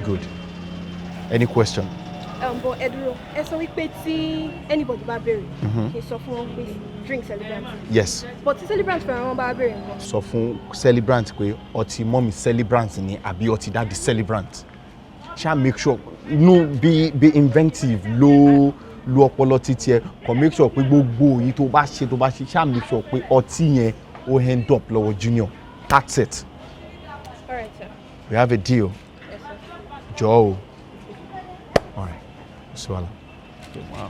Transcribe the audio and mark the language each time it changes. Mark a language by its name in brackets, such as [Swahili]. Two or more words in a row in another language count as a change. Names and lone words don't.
[English] Good. Any question? But Eduro, [Yoruba] ẹ sọ wípé tí anybody bá béèrè, kí sọ fún wọn pé [English] drink celebrant. Yes. [Yoruba] But tí celebrant fẹ́ràn wọn bá béèrè nǹkan. Sọ fún celebrant pé ọtí mọ́mì celebrant ni àbí ọtí dáàdì celebrant. Ṣá [English] make sure be inventive [Yoruba] lo ọpọlọ títí ẹ kò [English] make sure [Yoruba] pé gbogbo èyí tó bá ṣe ṣá [English] make sure [Yoruba] pé ọtí yẹn ó [English] end up [Yoruba] lọ́wọ́ junior. [English] That's it. All right, sir. We have a deal. Yes, sir. Joe. All right. Swallow. Wow.